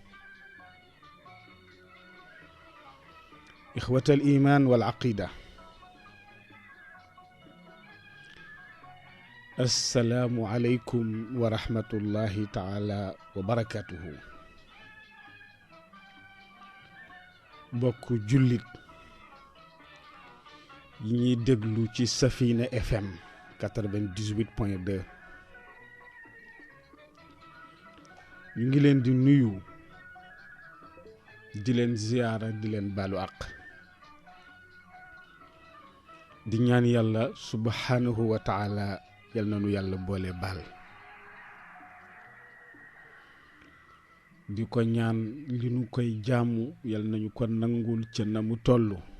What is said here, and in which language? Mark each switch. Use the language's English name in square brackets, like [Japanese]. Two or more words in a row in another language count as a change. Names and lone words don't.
[Arabic] إخوة الإيمان والعقيدة، السلام عليكم ورحمة الله تعالى وبركاته. [Wolof] bokk julit ñi déglu ci Safina FM 98.2 ñu ngi leen di nuyu, di leen ziyaara, di leen baalu àq, di ñaan yàlla [Arabic] سبحانه وتعالى [Wolof] yal na nu yàlla boole baal, di ko ñaan li nu koy jaamu yal nañu ko nangul ca na mu toll